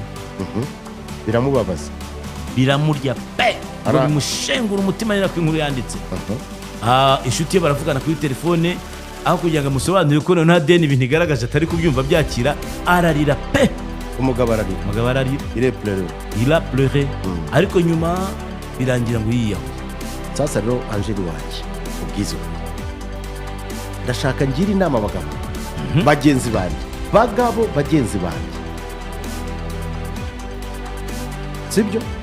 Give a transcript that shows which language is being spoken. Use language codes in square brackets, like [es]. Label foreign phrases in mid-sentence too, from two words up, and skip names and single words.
[rw] Biramubabaza, biramurya pe, bimushengura umutima. Nira ko inkuru yanditse. Inshuti ye baravugana kuri telefone, aho kugira ngo amusobanurire ko nta deni ibintu igaragaje atari kubyumva byakira, ararira pe. Umugabo ararira. [fr] Il a pleuré. [rw] Ariko nyuma birangira ngo yiyahuye. Sasa rero Angeli waje ubwizo, ndashaka ngira inama abagabo bagenzi banjye, sibyo?